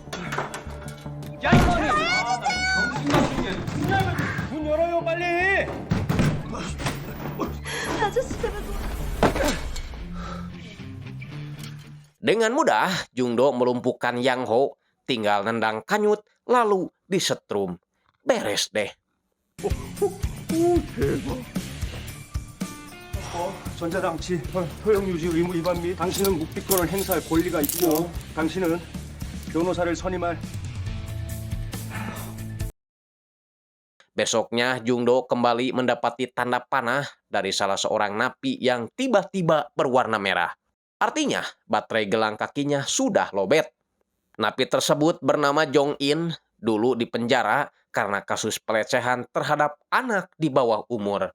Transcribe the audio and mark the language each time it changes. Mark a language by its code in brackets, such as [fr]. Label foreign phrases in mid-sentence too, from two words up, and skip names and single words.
[id] Dengan mudah, Jung-do melumpuhkan Yang Ho, tinggal nendang kanyut, lalu disetrum. Beres deh. [ko] 전자장치 허용 유지 의무 위반 및 당신은 묵비권을 행사할 권리가 있고 당신은 변호사를 선임할. [id] Besoknya, Jung-do kembali mendapati tanda panah dari salah seorang napi yang tiba-tiba berwarna merah. Artinya, baterai gelang kakinya sudah lobet. Napi tersebut bernama Jong-in, dulu di penjara karena kasus pelecehan terhadap anak di bawah umur.